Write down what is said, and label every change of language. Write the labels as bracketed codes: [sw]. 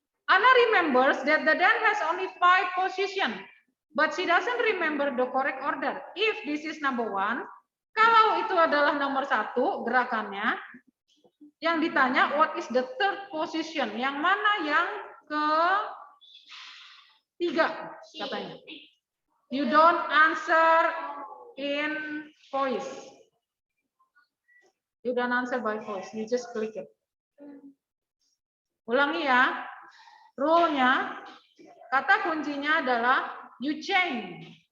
[en] Anna remembers that the dance has only 5 positions, but she doesn't remember the correct order. If this is number 1, [id] kalau itu adalah nomor 1 gerakannya, yang ditanya [en] what is the third position? [id] Yang mana yang ke-3 katanya. [en] You don't answer in voice. You don't answer by voice. You just click it. [id] Ulangi ya. Rule-nya, kata kuncinya adalah [en] you change.